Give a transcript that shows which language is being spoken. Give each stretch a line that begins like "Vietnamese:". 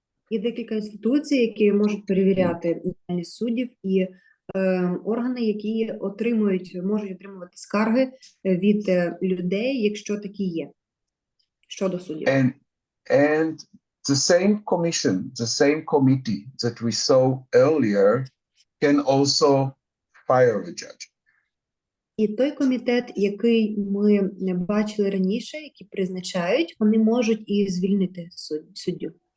Ukrainian: Є декілька інституцій, які можуть перевіряти діяльність суддів, і органи, які можуть отримувати скарги від людей, якщо такі є, щодо суддів.
English: And the same committee that we saw earlier can also fire a judge.
Ukrainian: І той комітет, який ми бачили раніше, які призначають, вони можуть і звільнити суддю.